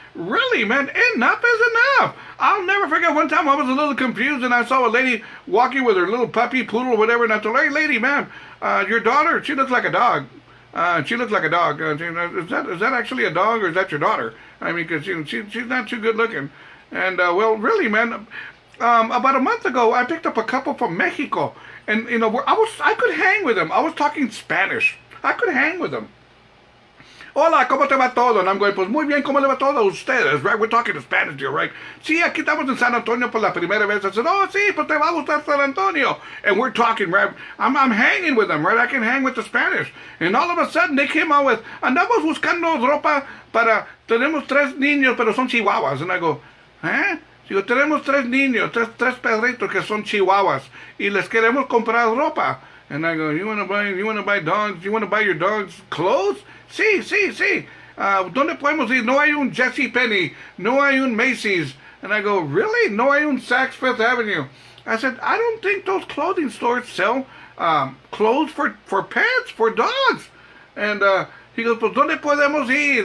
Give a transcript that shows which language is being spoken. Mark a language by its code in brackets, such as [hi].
[en] Really, man, enough is enough. I'll never forget one time I was a little confused and I saw a lady walking with her little puppy, poodle, or whatever, and I told her, hey, lady, ma'am, your daughter, she looks like a dog. She looks like a dog. Is that actually a dog or is that your daughter? I mean, because she's not too good looking. And, well, really, man, about a month ago, I picked up a couple from Mexico. And, I could hang with them. I was talking Spanish. I could hang with them. [es] Hola, ¿cómo te va todo? [en] And I'm going, [es] pues muy bien, ¿cómo le va todo a ustedes? [en] Right? We're talking in Spanish here, right? [es] Sí, aquí estamos en San Antonio por la primera vez. [en] I said, oh, [es] sí, pues te va a gustar San Antonio. [en] And we're talking, right? I'm hanging with them, right? I can hang with the Spanish. And all of a sudden, they came out with, [es] andamos buscando ropa para, tenemos 3 niños, pero son chihuahuas. [en] And I go, ¿eh? [es] Digo, tenemos 3 niños, tres perritos que son chihuahuas. Y les queremos comprar ropa. [en] And I go, you want to buy dogs? You want to buy your dogs clothes? [es] Sí. ¿Dónde podemos ir? No hay un Jesse Penney. No hay un Macy's. [en] And I go, really? [es] No hay un Saks Fifth Avenue. [en] I said, I don't think those clothing stores sell clothes for pets, for dogs. And he goes, [es] pues, ¿dónde podemos ir?